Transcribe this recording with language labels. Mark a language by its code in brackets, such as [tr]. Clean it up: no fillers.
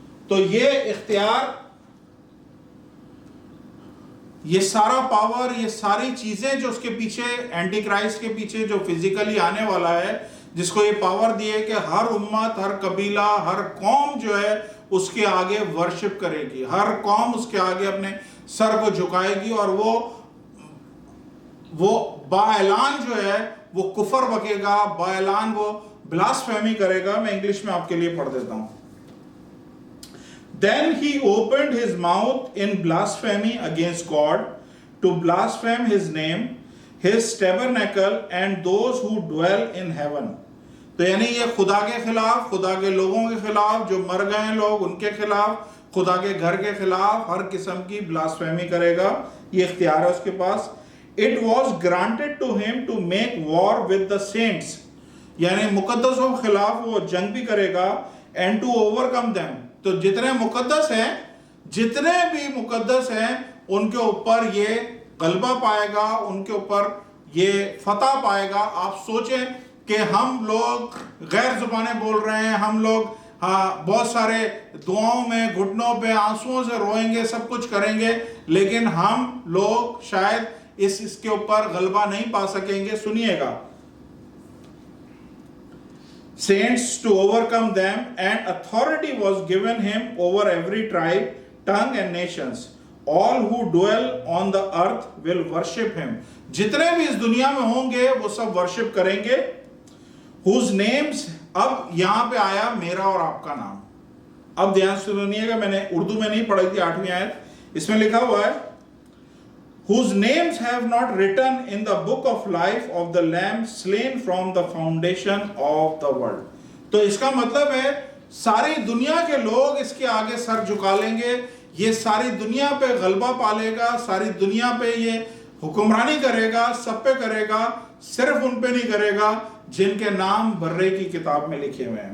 [hi] तो ये इख्तियार, ये सारा पावर, ये सारी चीजें जो उसके पीछे, एंटी क्राइस्ट के पीछे जो फिजिकली आने वाला है, जिसको ये पावर दी है कि हर उम्मत, हर कबीला, हर कौम जो है उसके आगे वर्शिप करेगी, हर कौम उसके आगे अपने सर को झुकाएगी और वो बाएलान जो है वो कुफर बकेगा, बाएलान वो ब्लास्फेमी करेगा। मैं इंग्लिश में आपके लिए पढ़ देता हूं। [en] Then he opened his mouth in blasphemy against God, to blaspheme his name, his tabernacle and those who dwell in heaven। [hi] तो यानी ये खुदा के खिलाफ, खुदा के लोगों के खिलाफ, जो मर गए लोग उनके खिलाफ, खुदा के घर के खिलाफ हर किस्म की ब्लास्फेमी करेगा। ये इख्तियार है उसके पास। [en] It was granted to him to make war with the saints, [hi] यानी मुकद्दसों के खिलाफ वो जंग भी करेगा, [en] and to overcome them। [hi] तो जितने मुकद्दस हैं, जितने भी मुकद्दस हैं, उनके ऊपर ये गलबा पाएगा, उनके ऊपर ये फतह पाएगा। आप सोचें कि हम लोग गैर जुबानें बोल रहे हैं, हम लोग बहुत सारे दुआओं में घुटनों पे आंसुओं से रोएंगे, सब कुछ करेंगे, लेकिन हम लोग शायद इसके ऊपर गलबा नहीं पा सकेंगे। सुनिएगा, [en] saints to overcome them, and authority was given him over every tribe, tongue and nations। all who dwell on the earth will worship him। [hi] जितने भी इस दुनिया में होंगे वो सब वर्शिप करेंगे। [en] whose names, [hi] अब यहां पे आया मेरा और आपका नाम। अब ध्यान से सुनिएगा, मैंने उर्दू में नहीं पढ़ी थी 8वीं आयत, इसमें लिखा हुआ है [en] whose names have not written in the book of life of the lamb slain from the foundation of the world। [hi] तो इसका मतलब है सारी दुनिया के लोग इसके आगे सर झुका लेंगे, ये सारी दुनिया पे गलबा पालेगा, सारी दुनिया पे ये हुक्मरानी करेगा, सब पे करेगा, सिर्फ उन पे नहीं करेगा जिनके नाम बर्रे की किताब में लिखे हुए हैं।